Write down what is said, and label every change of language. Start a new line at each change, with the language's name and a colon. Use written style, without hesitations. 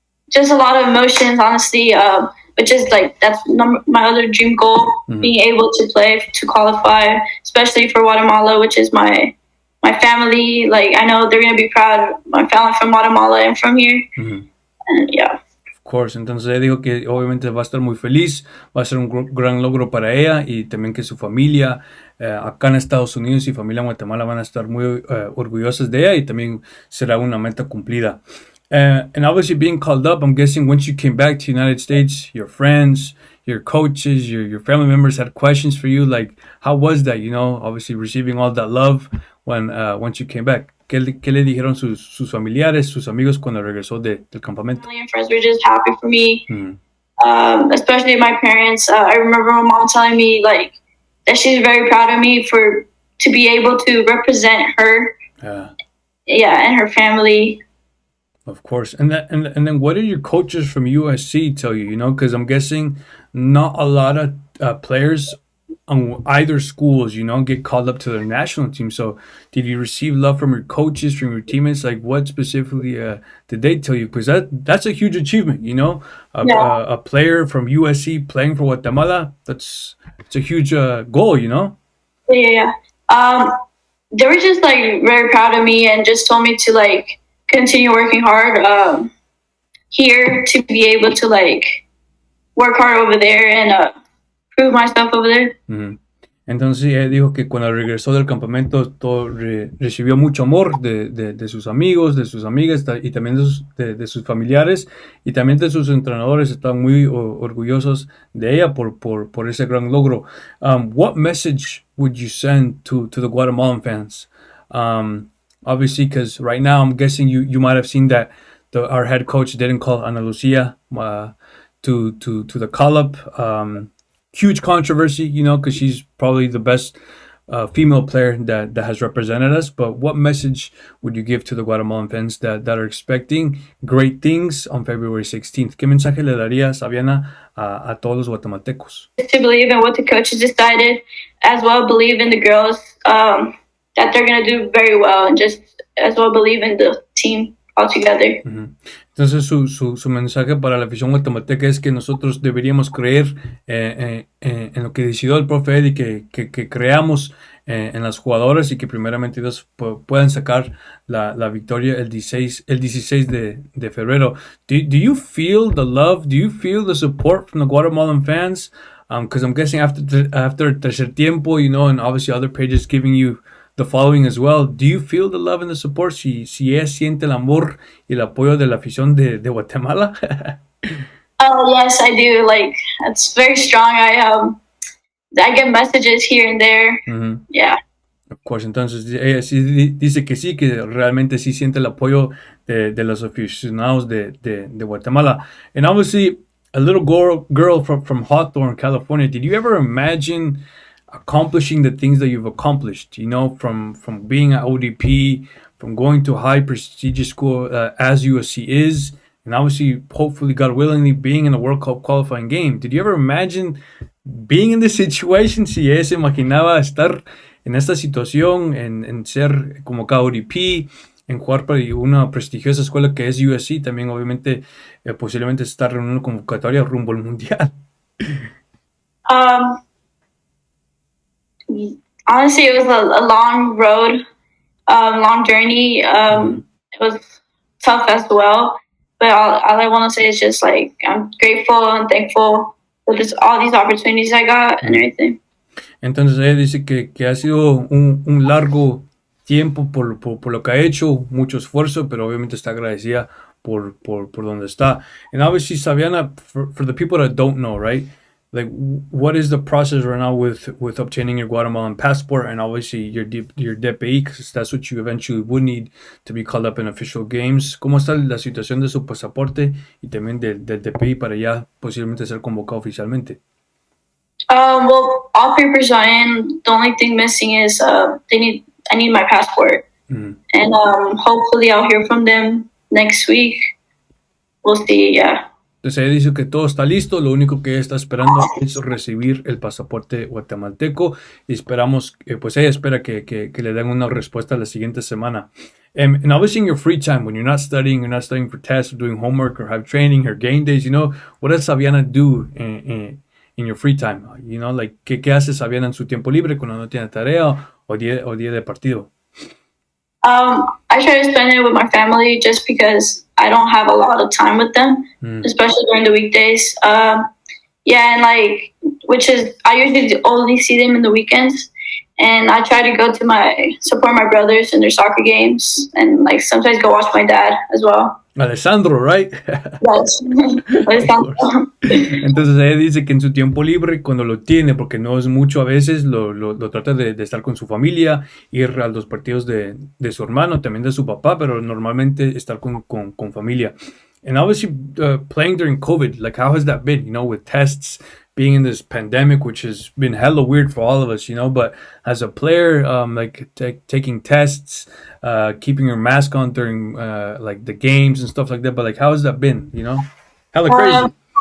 English: Just a lot of emotions, honestly, which is like, that's my other dream goal, being able to play, to qualify, especially for Guatemala, which is my family. Like, I know they're going to be proud. My family from Guatemala and from here. And yeah. Of course.
Spanish: Entonces ella dijo que obviamente va a estar muy feliz, va a ser un gran logro para ella y también que su familia acá en Estados Unidos y familia en Guatemala van a estar muy orgullosas de ella y también será una meta cumplida.
English: And obviously being called up, I'm guessing once you came back to the United States, your friends, your coaches, your family members had questions for you. Like, how was that, obviously receiving all that love when once you came back?
Spanish: ¿Qué le dijeron sus familiares, sus amigos cuando regresó del campamento?
English: Family and friends were just happy for me, especially my parents. I remember my mom telling me like that she's very proud of me to be able to represent her, and her family. Of course. And then what did your coaches from USC tell you, because I'm guessing not a lot of players on either schools, get called up to their national team. So did you receive love from your coaches, from your teammates? Like what specifically did they tell you? Because that's a huge achievement, a player from USC playing for Guatemala, it's a huge goal, Yeah. They were just like very proud of me and just told me to like continue working hard here to be able to like work hard over there and prove myself over there.
Spanish: Entonces ella dijo que cuando regresó del campamento recibió mucho amor de sus amigos, de sus amigas y también de sus familiares y también de sus entrenadores. Estaban muy orgullosos de ella por ese gran logro.
English: What message would you send to the Guatemalan fans? Obviously, because right now I'm guessing you might have seen that our head coach didn't call Ana Lucia to the call-up. Huge controversy, because she's probably the best female player that has represented us. But what message would you give to the Guatemalan fans that are expecting great things on February 16th?
Spanish: ¿Qué mensaje le daría Saviana a todos los guatemaltecos?
English: To believe in what the coaches decided, as well believe in the girls, that they're going to do very well, and just as well believe in the team altogether.
Spanish: Entonces su mensaje para la afición guatemalteca es que nosotros deberíamos creer en lo que decidió el profe Eddie, que creamos en las jugadoras y que primeramente ellos puedan sacar la victoria el 16 de febrero.
English: Do you feel the love? Do you feel the support from the Guatemalan fans? Because I'm guessing after tercer tiempo, and obviously other pages giving you the following as well. Do you feel the love and the support?
Spanish: Si ella siente el amor y el apoyo de la afición de Guatemala.
English: Oh yes, I do. Like it's very strong. I get messages here and there. Yeah. Of course.
Spanish: Entonces ella sí dice que sí, que realmente sí siente el apoyo de los aficionados de Guatemala.
English: And obviously, a little girl from Hawthorne, California. Did you ever imagine accomplishing the things that you've accomplished, from being at ODP, from going to a high prestigious school as USC is, and obviously, hopefully, God willingly, being in a World Cup qualifying game? Did you ever imagine being in this situation?
Spanish: Si ella se imaginaba estar en esta situación, en ser como ODP, en jugar para una prestigiosa escuela que es USC. También obviamente posiblemente se está reuniendo convocatoria rumbo al mundial.
English: Um, Honestly, it was a long road, long journey. It was tough as well. But all I want to say is just like I'm grateful and thankful for just all these opportunities I got and everything.
Spanish: Entonces ella dice que ha sido un largo tiempo por lo que ha hecho, mucho esfuerzo, pero obviamente está agradecida por donde está.
English: And obviously, Saviana, for the people that don't know, right? Like, what is the process right now with obtaining your Guatemalan passport and obviously your DPI, because that's what you eventually would need to be called up in official games?
Spanish: ¿Cómo está la situación de su pasaporte y también del DPI para ya posiblemente ser convocado oficialmente?
English: Well, all papers are in. The only thing missing is I need my passport, and hopefully I'll hear from them next week. We'll see. Yeah.
Spanish: Entonces ella dice que todo está listo, lo único que ella está esperando es recibir el pasaporte guatemalteco y esperamos, pues ella espera que le den una respuesta la siguiente semana.
English: And obviously in your free time, when you're not studying for tests or doing homework or have training or game days, what does Saviana do in your free time?
Spanish: Like, ¿qué hace Saviana en su tiempo libre cuando no tiene tarea o día de partido?
English: I try to spend it with my family just because I don't have a lot of time with them, especially during the weekdays. Yeah, and which is, I usually only see them in the weekends. And I try to go to support my brothers in their soccer games and sometimes go watch my dad as well. Alessandro, right? Yes. Alessandro.
Spanish: Entonces ella dice que en su tiempo libre, cuando lo tiene, porque no es mucho a veces, lo trata de estar con su familia, ir a los partidos de su hermano, también de su papá, pero normalmente estar con familia.
English: And obviously playing during COVID, how has that been, with tests, being in this pandemic, which has been hella weird for all of us, but as a player, taking tests, keeping your mask on during the games and stuff like that, but how has that been, hella crazy.